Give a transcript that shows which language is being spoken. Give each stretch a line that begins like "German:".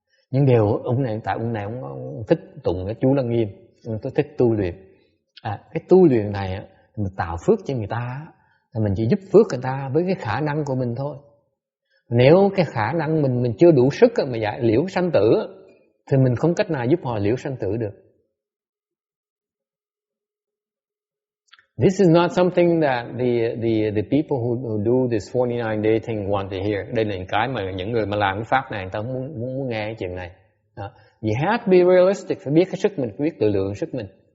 Vietnamese: Nhưng điều ông này ông thích tụng cái chú Lăng Nghiêm, tôi thích tu luyện. Cái tu luyện này mình tạo phước cho người ta, thì mình chỉ giúp phước người ta với cái khả năng của mình thôi. Nếu cái khả năng mình chưa đủ sức mà giải liễu sanh tử, thì mình không cách nào giúp họ liễu sanh tử được.
English: This is not something that the people who do this 49-day thing want to hear.
Vietnamese: Đây là cái mà những người mà làm cái pháp này người ta muốn nghe cái chuyện này.
English: You have to be realistic,
Vietnamese: phải biết cái sức mình, phải biết tự lượng sức mình.